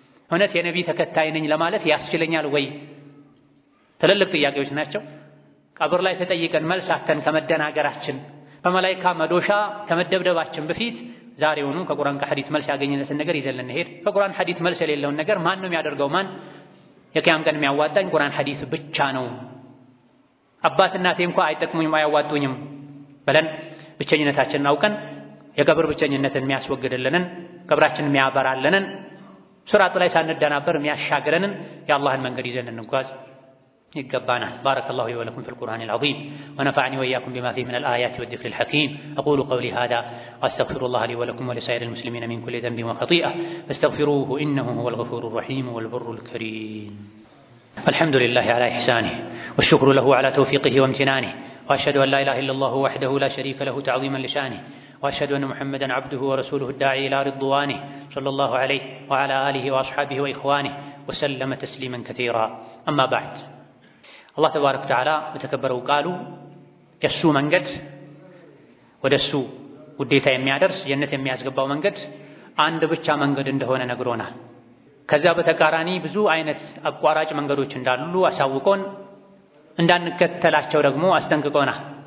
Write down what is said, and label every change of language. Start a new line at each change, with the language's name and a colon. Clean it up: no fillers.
Amharic: እውነት የነቢ ተከታይ ነኝ ለማለት ያስችለኛል ወይ? ትልልቅ ጥያቄዎች ናቸው። ቀብር ላይ ተጠይቀን መልስ አተን ከመደናገራችን በመላኢካ መዶሻ ከመደብደባችን በፊት ዛሬውኑ ከቁርአን ከሐዲስ መልስ ያገኘነትን ነገር ይዘን እንሄድ። ከቁርአን ሐዲስ መልስ የሌለውን ነገር ማን ነው የሚያደርገው? ማን የቂያም ቀን የሚያዋጣኝ ቁርአን ሐዲስ ብቻ ነው። አባት እናቴ እንኳን አይጠቅሙኝም አያዋጡኝም ብለን ብቸኝነታችንን አውቀን የቀብር ብቸኝነትን የሚያስወግድልንን ቀብራችንን የሚያበራልንን ሱራቱ ላይ ሳንደናበር የሚያሻግረንን የአላህን መንገድ ይዘን እንጓዝ ይገባናል።
Arabic: بارك الله لي ولكم في القرآن العظيم ونفعني وإياكم بما فيه من الآيات والذكر الحكيم أقول قولي هذا وأستغفر الله لي ولكم ولسائر المسلمين من كل ذنب وخطيئة فاستغفروه إنه هو الغفور الرحيم والبر الكريم. الحمد لله على إحسانه والشكر له على توفيقه وامتنانه وأشهد أن لا إله إلا الله وحده لا شريك له تعظيما لشانه وأشهد أن محمدا عبده ورسوله الداعي إلى رضوانه صلى الله عليه وعلى آله وأصحابه وإخوانه وسلم تسليما كثيرا. أما بعد
Amharic: አላህ ተባረከ ወተዓላ በተከበረው ቃሉ የሱ መንገድ ወደሱ ውዴታ የሚያደርስ ጀነት የሚያስገባው መንገድ አንድ ብቻ መንገድ እንደሆነ ነግሮናል። ከዛ በተቃራኒ ብዙ አይነት አቋራጭ መንገዶች እንዳሉ አሳውቆን እንዳንከተላቸው ደግሞ አስጠንቅቆናል።